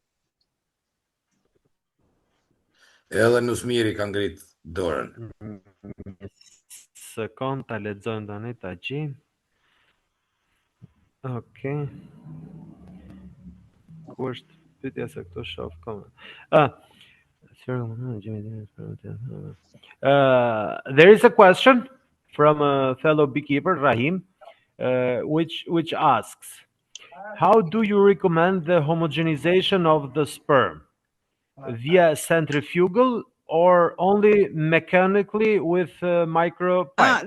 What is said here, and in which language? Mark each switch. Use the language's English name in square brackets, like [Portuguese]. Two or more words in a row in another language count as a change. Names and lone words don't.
[Albanian] Edhe Nusmiri ka ngrit dorën. Sekond, ta lexojmë tani ta gjejmë. Okej. Ku është pyetja se këtu shoh koment. [English] There is a question from a fellow beekeeper, Rahim, which asks, how do you recommend the homogenization of the sperm? Via centrifugal or only mechanically with micropipes?